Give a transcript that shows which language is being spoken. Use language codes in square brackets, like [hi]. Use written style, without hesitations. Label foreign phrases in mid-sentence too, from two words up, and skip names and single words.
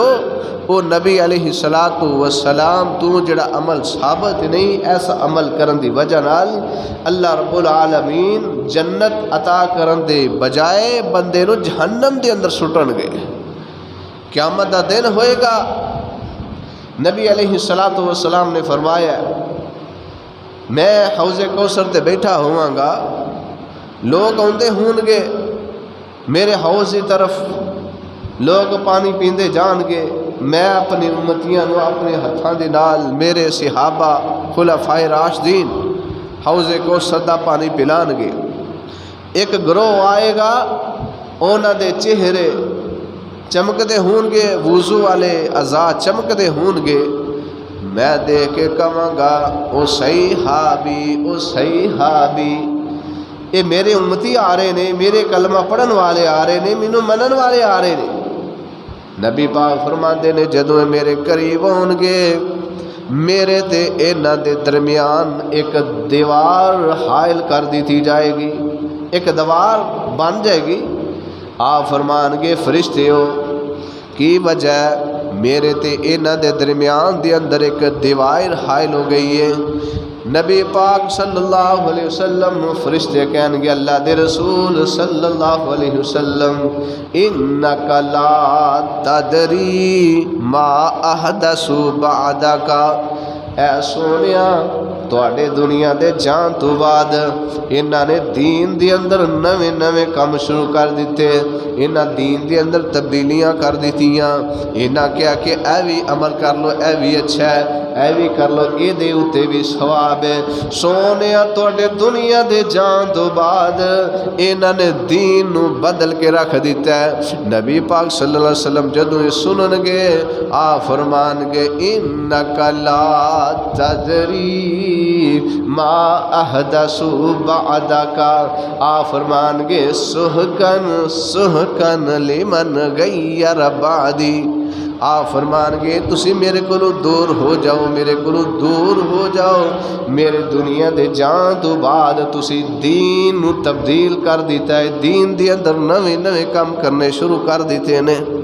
[pa] او نبی [ar] علیہ الصلوۃ والسلام [pa] تو جڑا عمل ثابت نہیں ایسا عمل کرن دی وجہ نال اللہ رب العالمین جنت عطا کرن دے بجائے بندے نو جہنم دے اندر سٹن گے. قیامت دا دن ہوئے گا. نبی [ar] علیہ الصلوۃ والسلام [pa] نے فرمایا میں حوض کوثر تے بیٹھا ہواں گا، لوگ آندے ہون گے میرے حوض کی طرف، لوگ پانی پیندے جان گے، میں اپنی امتیاں نو اپنے ہتھاں دے نال میرے صحابہ خلفائے راشدین حوض کوثر دا پانی پلان گے. ایک گروہ آئے گا اونا دے چہرے چمکدے ہون گے، وضو والے اعضاء چمکدے ہون گے. میں دیکھ کے کہاں گا او صحابی اے میرے امتی آ رہے نے، میرے کلمہ پڑھن والے آ رہے نے، مینوں منن والے آ رہے نے. نبی پاک فرماندے نے جدوں میرے قریب ہون گے میرے تے انہاں دے درمیان ایک دیوار حائل کر دیتی جائے گی، ایک دیوار بن جائے گی. آپ فرمان گے فرشتےو کی وجہ میرے تے انہاں دے درمیان دے اندر ایک دیوار حائل ہو گئی ہے. نبی پاک [ar] صلی اللہ علیہ وسلم [pa] فرشتے کہن گے اللہ دے رسول [ar] صلی اللہ علیہ وسلم انک لا تدری ما احدث بعدک، [pa] اے سونیا تواڈے دنیا دے جان تو بعد انہاں نے دین دے اندر نویں کام شروع کر دیتے، انہاں دین دے اندر تبدیلیاں کر دیتیاں. انہاں کیا کہ اے بھی عمل کر لو اے بھی اچھا ہے، اے بھی کر لو اے دے اوتے بھی ثواب ہے. سونیا تواڈے دنیا دے جان تو بعد انہاں نے دین نو بدل کے رکھ دیتا ہے. نبی پاک [ar] صلی اللہ علیہ وسلم [pa] جدوں یہ سنن گے آپ فرمان گے [ar] انک لا تدری ما احدث بعدک، [pa] آپ فرمان گے [ar] سحقن لمن غیر بعدی. [pa] آپ فرمان گے تسی میرے کولو دور ہو جاؤ، میرے کولو دور ہو جاؤ، میرے دنیا دے جان تو بعد تسی دین نو تبدیل کر دیتا ہے، دین دے اندر نویں کام کرنے شروع کر دیتے ہیں.